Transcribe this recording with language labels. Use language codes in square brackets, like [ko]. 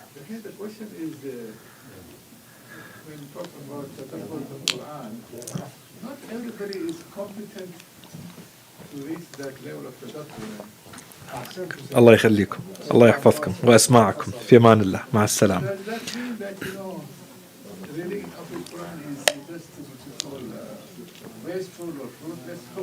[en] The question is, when talking about the Quran, not everybody is competent to reach that level of tadabbur. [ar] الله يخليكم الله يحفظكم وأسمعكم في أمان الله مع السلامة. [en] Does that mean that, reading of the Quran is just what you call wasteful or fruitless?